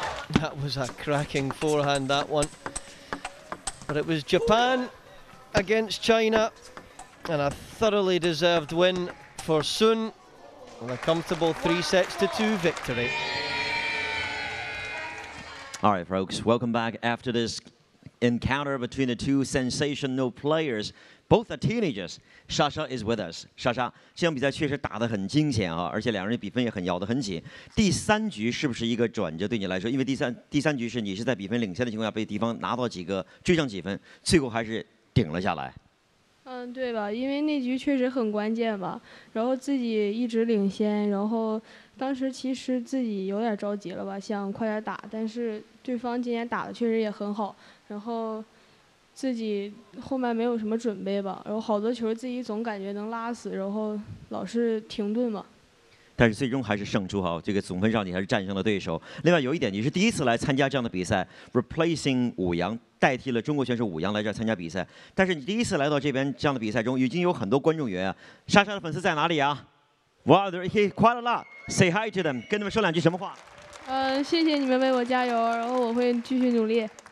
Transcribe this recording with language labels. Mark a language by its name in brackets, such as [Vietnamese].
[English] That was a cracking forehand, that one. But it was Japan against China, and a thoroughly deserved win for Sun, and a comfortable 3-2 victory. All right, folks, welcome back after this encounter between the two sensational players. Both are teenagers. Sasha is with us. [Chinese] Sasha， 这场比赛确实打得很惊险啊，而且两人比分也很咬得很紧。第3局是不是一个转折对你来说？因为第三局是你是在比分领先的情况下被敌方拿到几个追上几分，最后还是顶了下来。对吧？因为那局确实很关键吧，然后自己一直领先，然后当时其实自己有点着急了吧，想快点打，但是对方今天打的确实也很好，然后自己后面没有什么准备吧，然后好多球自己总感觉能拉死，然后老是停顿嘛。但是最终还是胜出哈，这个总分上你还是战胜了对手。另外有一点，你是第一次来参加这样的比赛 ， [English] replacing [Chinese] 武阳代替了中国选手武阳来这儿参加比赛。但是你第一次来到这边这样的比赛中，已经有很多观众缘啊。莎莎的粉丝在哪里啊？ [English] Wow, they're here quite a lot. Say hi to them， [Chinese] 跟他们说2句什么话？谢谢你们为我加油，然后我会继续努力。